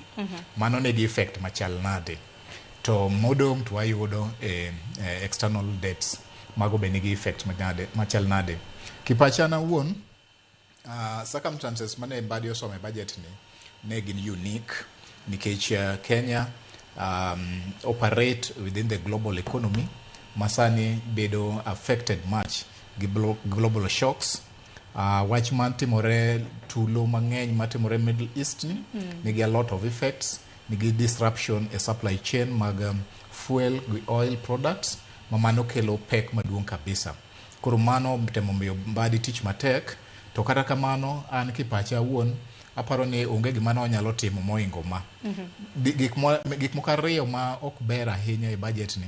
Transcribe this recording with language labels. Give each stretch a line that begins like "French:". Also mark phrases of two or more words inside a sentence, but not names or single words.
Luo (Kenya and Tanzania): Mano ne di effect machal nade to modom to wayudo external debts mago be nigi effect machal nade. Kipachana wuon circumstances mane badi osome budget ne gin unique nikech Kenya
English: operate within the global economy
Luo (Kenya and Tanzania): masani bedo
English: affected much
Luo (Kenya and Tanzania): gi
English: global shocks.
Luo (Kenya and Tanzania): Wach man timore tulo mang'eny matimore Middle East nigi
English: a lot of effects,
Luo (Kenya and Tanzania): nigi disruption e
English: supply chain
Luo (Kenya and Tanzania): mag fuel gi
English: oil products
Luo (Kenya and Tanzania): mamano kelo pek maduong' kabisa. Koro mano temo miyo badi tich matek to kata kamano an kipacha wuon aparo ni onge gima no nyalo timo moingo ma gik moko ariyo ma ok ber ahinya e budget ni.